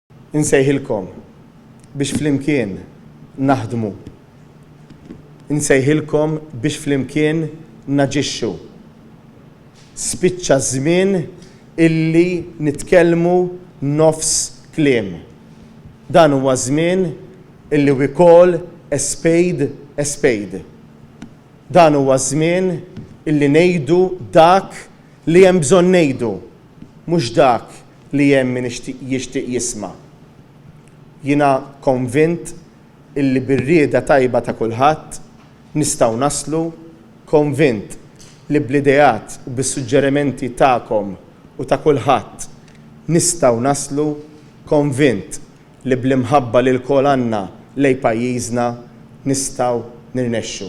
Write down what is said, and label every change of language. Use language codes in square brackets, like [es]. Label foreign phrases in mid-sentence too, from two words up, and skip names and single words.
[mt] insejħilkom biex flimkien naħdmu. Insejħilkom biex flimkien naġixxu. Spiċċa żmien illi nitkellmu nofs kliem. Dan huwa żmien illi [en] we call a spade a spade. [mt] Dan huwa żmien illi ngħidu dak li hemm bżonn ngħidu, mhux dak li hemm min jixtieq jisma'. Jiena konvint illi bir-rieda tajba ta' kulħadd nistgħu naslu, konvint li bl-idejat u bis-suġġerimenti tagħkom u ta' kulħadd nistgħu naslu, konvint li bl-imħabba li l-kol għandna lejn pajjiżna nistgħu nirnexxu.